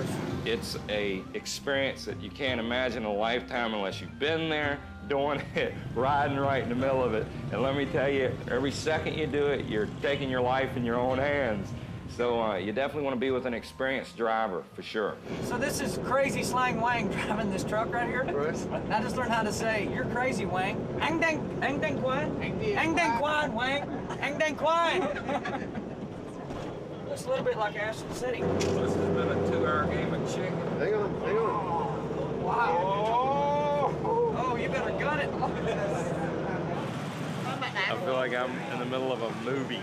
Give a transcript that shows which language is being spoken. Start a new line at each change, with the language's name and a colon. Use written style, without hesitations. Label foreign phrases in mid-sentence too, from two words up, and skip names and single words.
English: It's a experience that you can't imagine in a lifetime unless you've been there, doing it, riding right in the middle of it. And let me tell you, every second you do it, you're taking your life in your own hands. So you definitely want to be with an experienced driver, for sure. So this is Crazy Slang Wang driving this truck right here? Right. I just learned how to say, you're crazy, Wang. Ang dang quan? Ang dang quan, Wang. Ang dang quan. Looks a little bit like Ashton City. This has been a 2-hour game of chicken. Hang on. Wow. Oh, you better gun it. I feel like I'm in the middle of a movie.